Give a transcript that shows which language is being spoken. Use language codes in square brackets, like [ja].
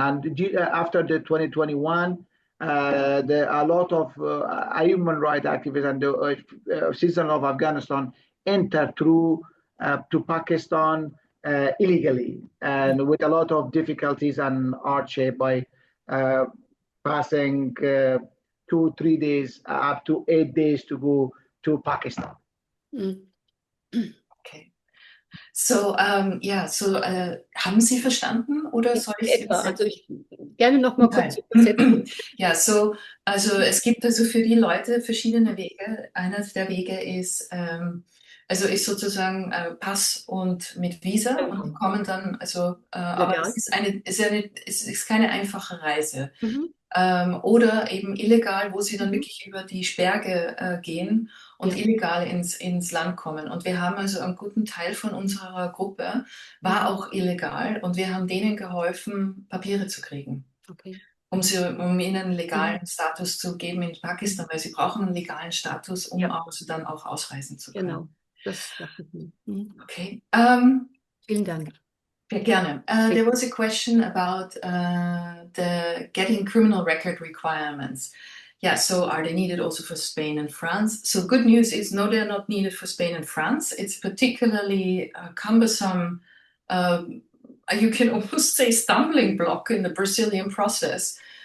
[en] And after the 2021, there are a lot of human rights activists and the citizens of Afghanistan enter through to Pakistan illegally and with a lot of difficulties and hardship by passing 2-3 days up to 8 days to go to Pakistan. Okay. [de] So, haben Sie verstanden oder soll ich Etwa, also ich gerne noch mal kurz übersetzen? Ja, also es gibt also für die Leute verschiedene Wege. Einer der Wege ist, ist sozusagen Pass und mit Visa und die kommen dann, aber es ist keine einfache Reise. Oder eben illegal, wo sie dann wirklich über die Berge gehen und illegal ins Land kommen. Und wir haben also einen guten Teil von unserer Gruppe war auch illegal und wir haben denen geholfen, Papiere zu kriegen. Okay. Um ihnen einen legalen Status zu geben in Pakistan, weil sie brauchen einen legalen Status, um also dann auch ausreisen zu können. Genau, das dachte ich mir. Okay. Vielen Dank. Gerne. [en] There was a question about the getting criminal record requirements. Yeah, so are they needed also for Spain and France? So good news is no, they're not needed for Spain and France. It's particularly cumbersome, you can almost say stumbling block in the Brazilian process.